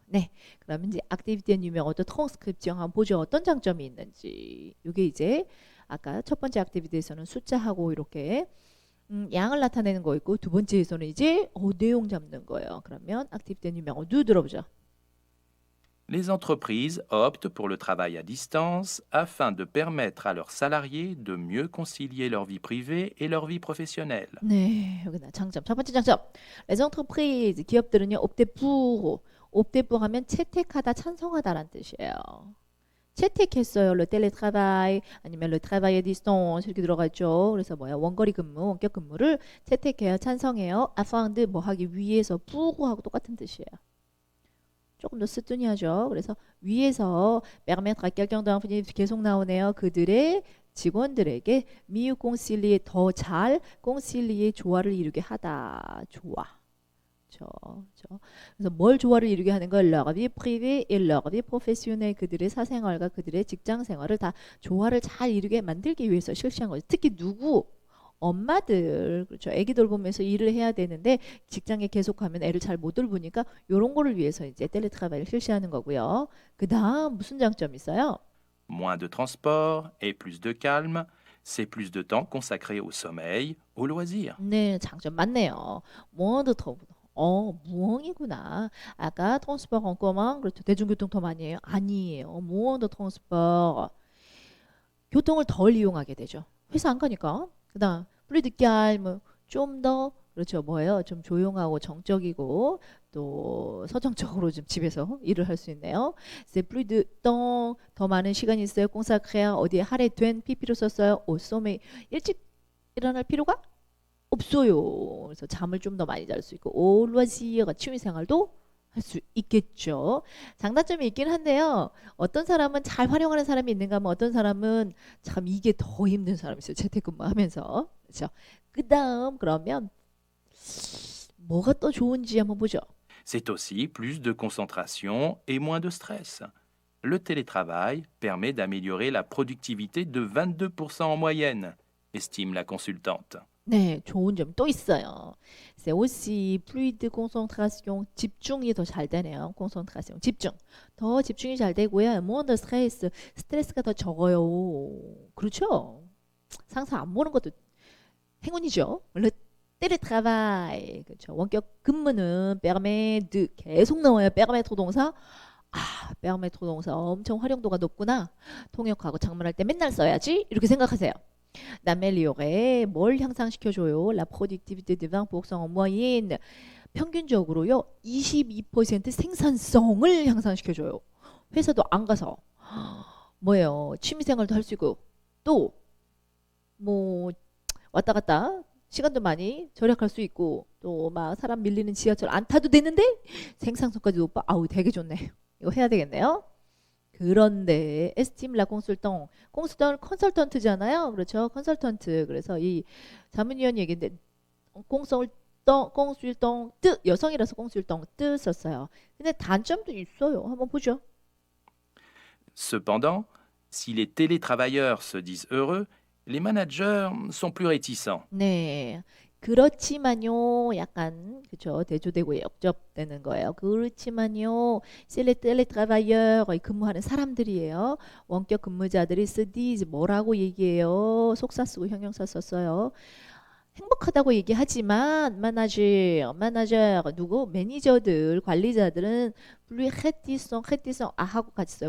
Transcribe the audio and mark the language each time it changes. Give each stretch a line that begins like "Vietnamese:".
Korean: 네, 그러면 이제
French: activité numéro 2 transcription
Korean: 한번 보죠. 어떤 장점이 있는지. 이게 이제 아까 첫 번째 activity에서는 숫자하고 이렇게 양을 나타내는 거 있고 두 번째에서는 이제 내용 잡는 거예요. 그러면
French: activité numéro 2
Korean: 들어보죠.
French: Les entreprises optent pour le travail à distance afin de permettre à leurs salariés de mieux concilier leur vie privée et leur vie professionnelle.
Korean: 네, 여기다 장점. 첫 번째 장점.
French: Les entreprises
Korean: 기업들은요.
French: opter pour
Korean: 하면 채택하다, 찬성하다라는 뜻이에요. 채택했어요.
French: le télétravail
Korean: 아니면
French: le travail à distance
Korean: 이렇게 들어가죠. 그래서 원거리 근무, 원격 근무를 채택해요, 찬성해요.
French: afin de
Korean: 뭐 하기 위해서 pour하고 똑같은 뜻이에요. 조금 더 쓰뚜니하죠. 그래서 위에서
French: permettre à quelqu'un d'infini
Korean: 계속 나오네요. 그들의 직원들에게
French: mieux concilier
Korean: 더 잘 concilier 조화를 이루게 하다. 조화. 그렇죠. 그래서 뭘 조화를 이루게 하는 걸
French: leur vie privée et leur vie professionnelle
Korean: 그들의 사생활과 그들의 직장 생활을 다 조화를 잘 이루게 만들기 위해서 실시한 거죠. 특히 엄마들 그렇죠. 아기 돌보면서 일을 해야 되는데 직장에 계속하면 애를 잘 못 돌보니까 이런 거를 위해서 이제 텔레트라바이를 실시하는 거고요. 그다음 무슨 장점이 있어요?
French: Moins de transport et plus de calme, c'est plus de temps consacré au sommeil, aux loisirs.
Korean: 네, 장점 많네요.
French: moins de temps.
Korean: 무엉이구나. 아까
French: transport en commun,
Korean: 그렇죠. 대중교통 더 많이 해요? 아니에요.
French: moins de transport.
Korean: 교통을 덜 이용하게 되죠. 회사 안 가니까. 그다음
French: plus de calme,
Korean: 좀 더 그렇죠. 뭐예요? 좀 조용하고 정적이고 또 서정적으로 좀 집에서 일을 할 수 있네요.
French: C'est plus de temps,
Korean: 더 많은 시간이 있어요. consacré 어디에 할애된 PP로 썼어요.
French: au sommeil,
Korean: 일찍 일어날 필요가 없어요. 그래서 잠을 좀 더 많이 잘 수 있고
French: au loisir,
Korean: 취미 생활도 할 수 있겠죠. 장단점이 있긴 한데요. 어떤 사람은 잘 활용하는 사람이 있는가 하면 어떤 사람은 참 이게 더 힘든 사람이 있어요. 재택근무하면서. 그렇죠. 그다음 그러면 뭐가 또 좋은지 한번 보죠.
French: C'est aussi plus de concentration et moins de stress. Le télétravail permet d'améliorer la productivité de 22% en moyenne, estime la consultante.
Korean: 네, 좋은 점 또 있어요.
French: C'est aussi plus de concentration,
Korean: 집중이 더 잘 되네요. concentration, 집중. 더 집중이 잘 되고요.
French: moins de stress,
Korean: 스트레스가 더 적어요. 그렇죠? 상사 안 보는 것도 행운이죠.
French: Le télétravail,
Korean: 그렇죠. 원격 근무는
French: permet de
Korean: 계속 나와요. permettre 동사. 아, permettre 동사 엄청 활용도가 높구나. 통역하고 작문할 때 맨날 써야지. 이렇게 생각하세요.
French: d'améliorer,
Korean: 뭘 향상시켜줘요?
French: La productivité de 20% en moyenne.
Korean: 평균적으로요. 22% 생산성을 향상시켜줘요. 회사도 안 가서 뭐예요? 취미생활도 할 수 있고 또 뭐 왔다 갔다 시간도 많이 절약할 수 있고 또 막 사람 밀리는 지하철 안 타도 되는데 생산성까지 높아. 아우 되게 좋네. 이거 해야 되겠네요. 그런데 에스팀 라 콩술동 컨설턴트잖아요. 그렇죠. 컨설턴트. 그래서 이 자문위원 얘기인데 콩술동 뜨 여성이라서 콩술동 뜨 썼어요. 근데 단점도 있어요. 한번 보죠.
French: Cependant, si les télétravailleurs se disent heureux, les managers sont plus réticents.
Korean: 네. 그렇지만요. 약간 그죠. 대조되고 역접되는 거예요. 그렇지만요. 텔레트라바이어 근무하는 사람들이에요. 원격 근무자들이 쓰디즈 뭐라고 얘기해요. 속사 쓰고 형용사 썼어요. 행복하다고 얘기하지만 마나저 누구 매니저들 관리자들은 블루 헤티성 하고 같이 써요.